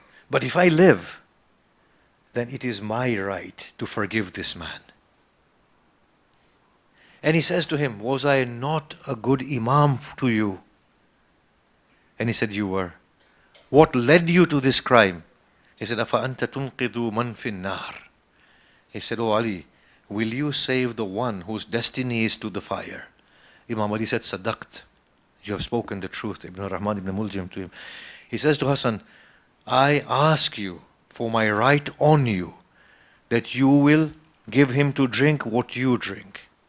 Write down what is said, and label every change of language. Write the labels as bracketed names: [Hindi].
[English] But if I live, then it is my right to forgive this man. And he says to him, was I not a good imam to you? And he said, you were. What led you to this crime? [Arabic] He said, أَفَأَنْتَ تُنْقِذُ مَنْ فِي النَّارِ. [English] He said, oh Ali, will you save the one whose destiny is to the fire? Imam Ali said, Sadaqt. You have spoken the truth. Ibn Rahman ibn Muljam to him. He says to Hassan, I ask you for my right on you that you will give him to drink what you drink.